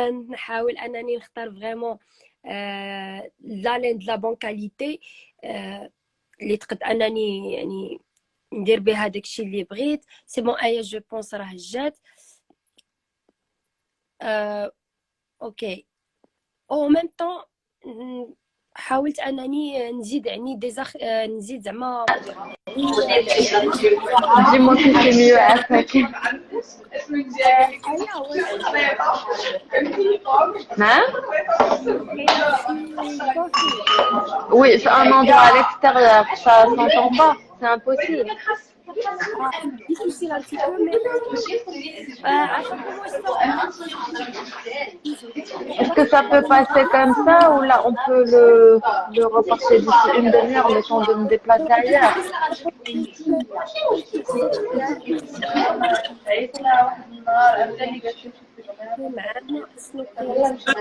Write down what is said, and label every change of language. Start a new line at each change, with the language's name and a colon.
Arabic: نحاول انني نختار فريمون لا لين د لا بون كاليتي اللي تقد انني يعني ندير بها داكشي اللي بغيت. سي بون ايا جو بونس راه جات. اوكي او ميم طون حاولت انني نزيد يعني نزيد زعما
French: Dis-moi que c'est mieux après.
Arabic: ايا واش
French: Hein?
Arabic: كاين شي كوفي.
French: Oui, c'est un endroit à l'extérieur. Ça s'entend pas. C'est impossible. difficile un petit peu mais
Arabic: عافاكم واش صافي.
French: Est-ce que ça peut passer comme ça ou là on peut le reporter d'ici une demi-heure le temps de me déplacer ailleurs?
Arabic: الصوت ديالك معنا شنو كاين.